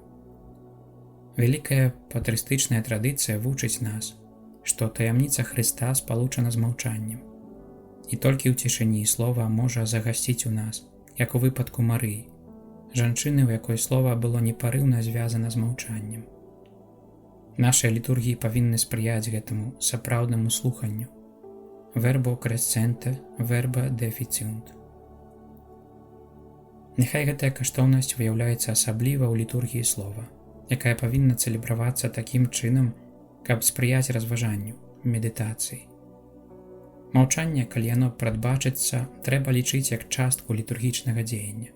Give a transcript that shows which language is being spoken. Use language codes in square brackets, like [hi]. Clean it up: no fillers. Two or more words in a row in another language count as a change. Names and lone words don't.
[be] Вялікая патрыстычная традыцыя вучыць нас, што таямніца Хрыста спалучана з маўчаннем. І толькі ў цішыні слова можа загасціць у нас, як у выпадку Марыі, жанчыны, у якой слова было непарыўна звязана з маўчаннем. Нашыя літургіі павінны спрыяць гэтаму сапраўднаму слуханню. [la] Verbo crescente, verba deficiunt. [be] Няхай гэтая каштоўнасць выяўляецца асабліва ў літургіі слова, якая павінна цэлебравацца такім чынам, каб спрыяць разважанню, медытацыі. Маўчанне, калі яно прадбачыцца, трэба лічыць як частку літургічнага дзеяння.